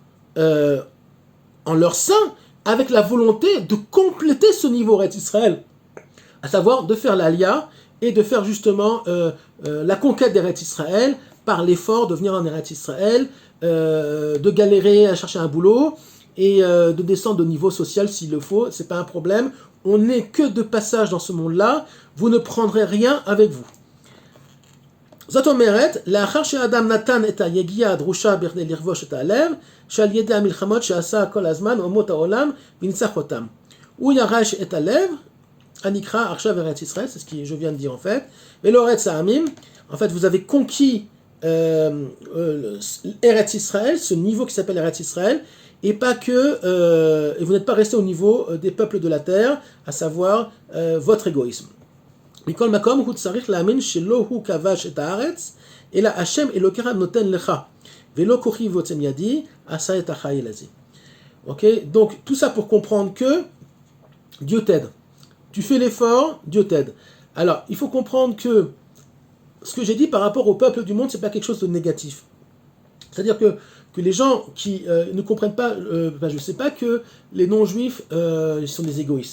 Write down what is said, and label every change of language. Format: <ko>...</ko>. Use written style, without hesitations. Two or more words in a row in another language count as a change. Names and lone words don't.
<fr>en leur sein, avec la volonté de compléter ce niveau Eretz Israël, à savoir de faire l'Aliyah et de faire justement la conquête d'Eretz Israël par l'effort de venir en Eretz Israël, de galérer à chercher un boulot et de descendre de niveau social s'il le faut, c'est pas un problème, on n'est que de passage dans ce monde-là, vous ne prendrez rien avec vous.</fr> <he>זאת אומרת, לאחר שהאדם נתן את היגיעה הדרושה בכדי לכבוש את הלב, שעל ידי המלחמות שעשה כל הזמן אומות העולם וניצח אותם. הוא ירש את הלב, הנקרא עכשיו ארץ ישראל,</he> <fr>c'est ce que je viens de dire en fait,</fr> <he>ולא ארץ העמים,</he> <fr>en fait vous avez conquis Eretz Israël, ce niveau qui s'appelle Eretz Israël, et pas que, et vous n'êtes pas resté au niveau des peuples de la terre, à savoir votre égoïsme.</fr> <he>מכל מקום הוא צריך להאמין שלא הוא כבש את הארץ, אלא השם אלוקיך נותן לך, ולא כוחי ויוצא מידי, עשה את החיל הזה.</he> <fr>Ok, donc tout ça pour comprendre que Dieu t'aide. Tu fais l'effort, Dieu t'aide. Alors, il faut comprendre que ce que j'ai dit par rapport au peuple du monde, c'est pas quelque chose de négatif. C'est-à-dire que les gens qui ne comprennent pas, je sais pas que les non-juifs sont des égoïstes.</fr>